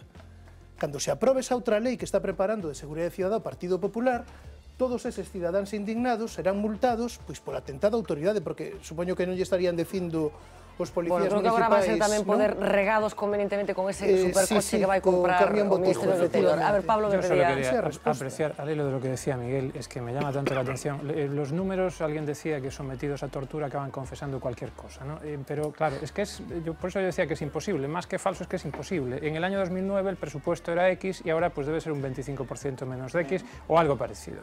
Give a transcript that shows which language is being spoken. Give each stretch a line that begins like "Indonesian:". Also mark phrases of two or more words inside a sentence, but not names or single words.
Galician: Cando se aprobe esa outra lei que está preparando de Seguridade Cidadá o Partido Popular, todos eses cidadáns indignados serán multados por atentada autoridade, porque supoño que non lle estarían dicindo os policías municipais. Creo que agora vai ser tamén poder regados convenientemente con ese supercoche que vai comprar o Ministerio del Interior.
Spanish: A ver,
Galician: Pablo,
Spanish: yo solo quería apreciar, al hilo de lo que decía Miguel, es que me llama tanto la atención. Los números, alguien decía que sometidos a tortura acaban confesando cualquier cosa, ¿no? Pero claro, es que por eso yo decía que es imposible, más que falso es que es imposible. En el año 2009 el presupuesto era X y ahora pues debe ser un 25% menos de X o algo parecido.